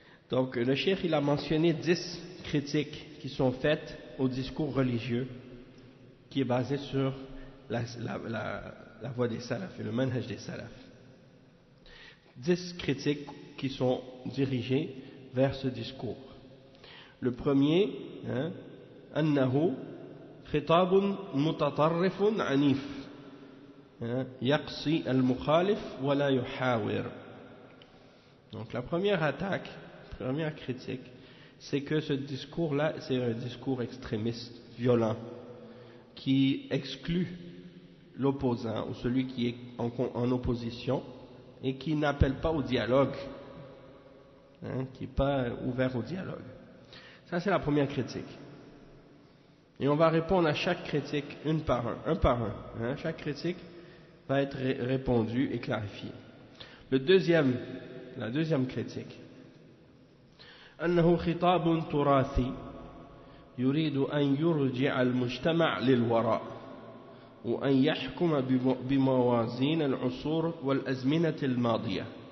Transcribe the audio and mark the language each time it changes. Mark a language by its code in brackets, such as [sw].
[fr] Donc le cheikh il a mentionné 10 critiques qui sont faites au discours religieux qui est basé sur la voie des salafs et le manhaj des salafs. 10 critiques qui sont dirigées vers ce discours. Le premier, [ar] أنه خطاب متطرف عنيف يقصي المخالف ولا يحاور. [fr] Donc la première attaque, première critique, c'est que ce discours là c'est un discours extrémiste, violent, qui exclut l'opposant ou celui qui est en opposition et qui n'appelle pas au dialogue, qui n'est pas ouvert au dialogue. Ça c'est la première critique. Et on va répondre à chaque critique une par un, chaque critique va être répondu et clarifié. La deuxième critique. [ar] أنه خطاب تراثي يريد أن يرجع المجتمع للوراء وأن يحكم بموازين العصور والأزمنة الماضية.